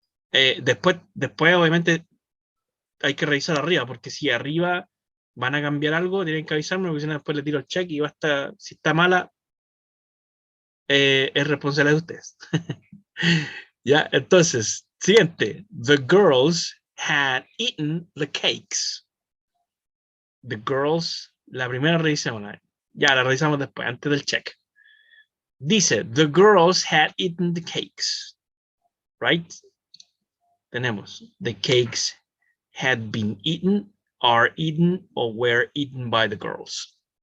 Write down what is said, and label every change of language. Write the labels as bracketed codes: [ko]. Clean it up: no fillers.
[es] Después, obviamente, hay que revisar arriba, porque si arriba van a cambiar algo, tienen que avisarme, porque si no, después le tiro el check y va a estar, si está mala, es responsable de ustedes. Ya, entonces, siguiente. [en] The girls had eaten the cakes. The girls, [es] la primera revisamos, ya la revisamos después, antes del check. Dice, [en] the girls had eaten the cakes, right? [es] Tenemos, [en] the cakes had been eaten, are eaten, or were eaten by the girls.